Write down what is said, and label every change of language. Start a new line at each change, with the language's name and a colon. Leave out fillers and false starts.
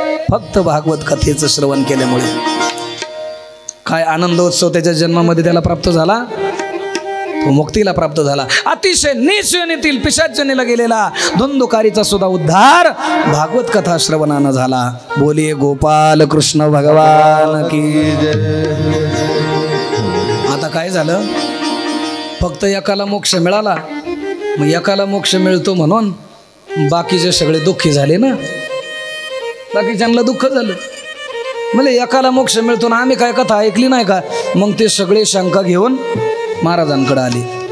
Marathi: फक्त भागवत कथेचं श्रवण केल्यामुळे. काय आनंदोत्सव त्याच्या जन्मामध्ये त्याला प्राप्त झाला, तो मुक्तीला प्राप्त झाला. अतिशय नीच योनीतील पिशाच योनीला गेलेला धुंदुकारीचा सुद्धा उद्धार भागवत कथा श्रवणानं झाला.
Hindi: बोलिये गोपाल कृष्ण भगवान की जय.
Marathi: आता काय झालं, फक्त एकाला मोक्ष मिळाला, मग एकाला मोक्ष मिळतो म्हणून बाकीचे सगळे दुःखी झाले ना, बाकीच्यांना दुःख झालं. म्हणजे एकाला मोक्ष मिळतो ना, आम्ही काय कथा ऐकली नाही का? मग ते सगळे शंका घेऊन महाराजांकडे आले.